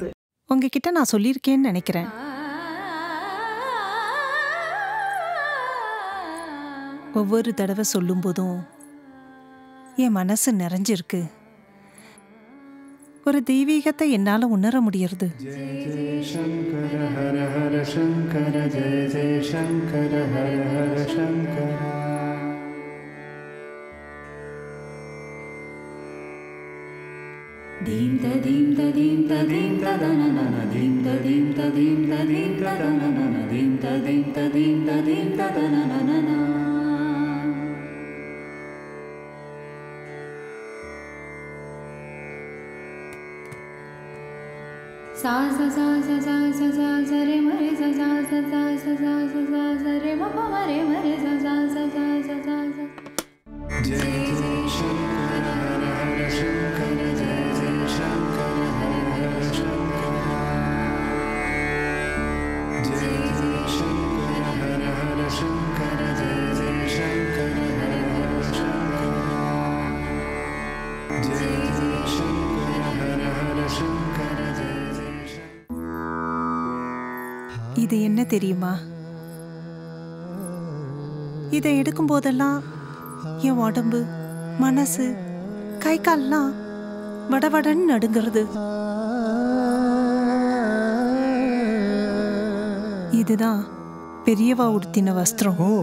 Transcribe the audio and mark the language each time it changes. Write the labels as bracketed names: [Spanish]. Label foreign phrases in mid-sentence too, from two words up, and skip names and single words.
[Tamil] உங்ககிட்ட நான் சொல்லியிருக்கேன்னு நினைக்கிறேன். ஒவ்வொரு தடவை சொல்லும் போதும் என் மனசு நிறைஞ்சிருக்கு. ஒரு தெய்வீகத்தை என்னால உணர முடியறது. Deem da deem da deem da deem da da na na na deem da deem da deem da deem da da na na na deem da deem da deem da deem da da na na na na. Sa sa sa sa sa sa sa sa re ma re sa sa sa sa sa sa sa sa sa re ma pa ma re sa sa sa sa sa sa sa. [Hindi] जय जय शंकर हर हर शंकर जय जय शंकर हर हर शंकर जय जय शंकर हर हर शंकर जय जय शंकर हर हर शंकर जय जय शंकर हर हर शंकर जय जय. [Tamil] இது என்ன தெரியுமா? இதை எடுக்கும் போதெல்லாம் என் உடம்பு, மனசு, கை கால்லாம் வடவடன்னு நடுங்கிறது. இதுதான் பெரியவா உடுத்தின வஸ்திரம்.